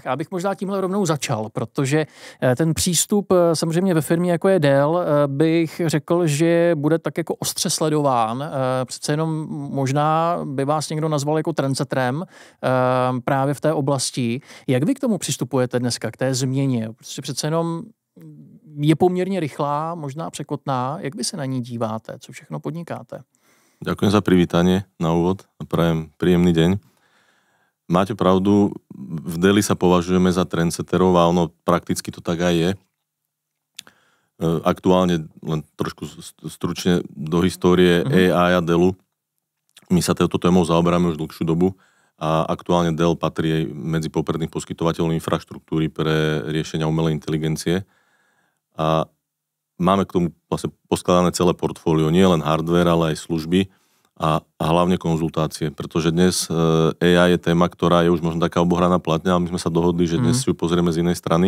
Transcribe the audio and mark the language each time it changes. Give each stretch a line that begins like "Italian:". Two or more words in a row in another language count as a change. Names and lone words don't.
Czech: A abych možná tímhle rovnou začal, protože ten přístup samozřejmě ve firmě, jako je Dell, bych řekl, že bude tak jako ostře sledován. Přece jenom možná by vás někdo nazval jako trendsetterem právě v té oblasti. Jak vy k tomu přistupujete dneska, k té změně? Protože přece jenom je poměrně rychlá, možná překotná. Jak vy se na ní díváte? Co všechno podnikáte?
Slovak: Ďakujem za privítanie na úvod a prajem príjemný deň. Máte pravdu, v Delli sa považujeme za trendsetterov a ono prakticky to tak aj je. Aktuálne, len trošku stručne do histórie AI a Dellu, my sa touto témou zaoberáme už dlhšiu dobu a aktuálne Dell patrí aj medzi popredných poskytovateľov infraštruktúry pre riešenia umelej inteligencie a máme k tomu vlastne poskladané celé portfólio, nie len hardware, ale aj služby a hlavne konzultácie, pretože dnes AI je téma, ktorá je už možno taká obohraná platňa, ale my sme sa dohodli, že dnes si ju pozrieme z inej strany.